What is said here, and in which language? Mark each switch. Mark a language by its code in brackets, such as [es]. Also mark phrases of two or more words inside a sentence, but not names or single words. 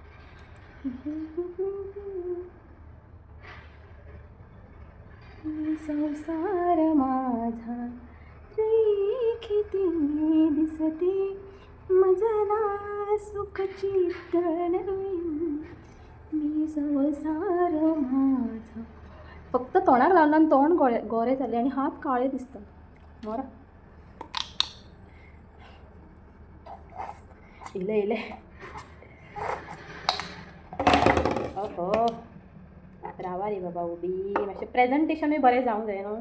[mr] संसार माझा रेखिती दिसते, मजला सुखची तळवी, मी संसार माझा. [kok] फक्त तोंडाक लावला आनी तोंड गोरें जालें आनी हात काळे दिसता. बरं येयलें ओहो, रावा रे बाबा उबी, मातशें प्रेजेंटेशनूय बरें जावंक जाय न्हू.